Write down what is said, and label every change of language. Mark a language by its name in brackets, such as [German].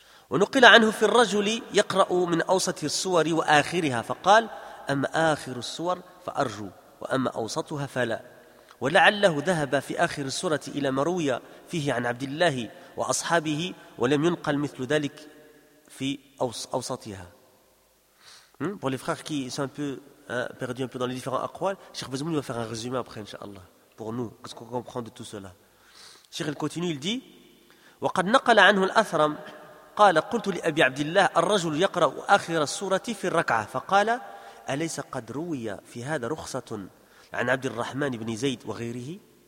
[Arabic] ونقل عنه في الرجل يقرأ من أوسط السور وآخرها فقال أما آخر السور فأرجو وأما أوسطها فلا ولعله ذهب في آخر السورة إلى مروية فيه عن عبد الله وأصحابه ولم ينقل مثل ذلك في أوسطها. [French] Pour les frères qui sont un peu perdu un peu dans les différents aqwal, Cheikh Bazmoul va faire un résumé après, inshallah, pour nous, qu'est-ce qu'on comprend de tout cela. Cheikh, il continue, il dit [Arabic] وَقَدْ نَقَلَ عَنْهُ الْأَثْرَمْ قَالَ قُلْتُ لِأَبِي عَبْدِ اللَّهِ الرَّجُلُ يَقْرَأُ آخِرَ السُّورَةِ فِي الرَّكْعَةِ فَقَالَ أَلَيْسَ قَدْ رُوِيَ فِي هَذَا رُخْصَةٌ عَنْ عَبْدِ الرَّحْمَنِ بْنِ زَيْدْ وَغَيْرِهِ.